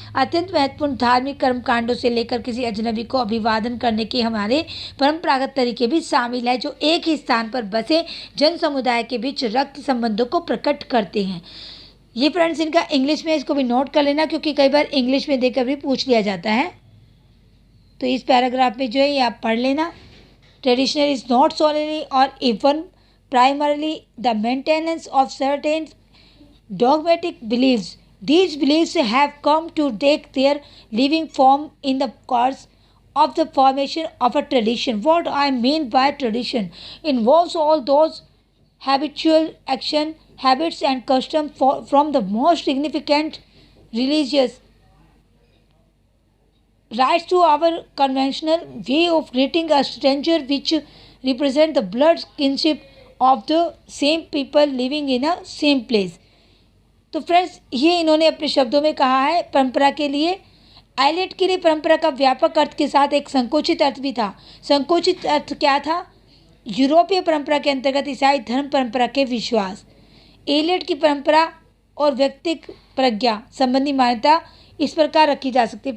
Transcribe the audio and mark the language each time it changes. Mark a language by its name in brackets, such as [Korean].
[Hindi] अत्यंत महत्वपूर्ण धार्मिक कर्मकांडों से लेकर किसी अजनबी को अभिवादन करने के हमारे परंपरागत तरीके भी शामिल है, जो एक ही स्थान पर बसे जन समुदाय के बीच रक्त संबंधों को प्रकट करते हैं। ये फ्रेंड्स इनका इंग्लिश में, इसको भी नोट कर लेना क्योंकि कई बार इंग्लिश में देकर भी पूछ लिया जाता है। तो इस पैराग्राफ में जो है ये आप पढ़ लेना। [English] Traditional is not solely or even primarily the maintenance of certain dogmatic beliefs. These beliefs have come to take their living form in the course of the formation of a tradition. What I mean by tradition involves all those habitual action, habits and customs from the most significant religious rites to our conventional way of greeting a stranger, which represent the blood kinship of the same people living in a same place. [Hindi] तो friends ये इन्होंने अपने शब्दों में कहा है परंपरा के लिए। एलियट के लिए परंपरा का व्यापक अर्थ के साथ एक संकुचित अर्थ भी था। संकुचित अर्थ क्या था? यूरोपीय परंपरा के अंतर्गत ईसाई धर्म परंपरा के विश्वास। एलियट की परंपरा और व्यक्तिक प्रज्ञा संबंधी मान्यता इस प्रकार रखी जा सकती है।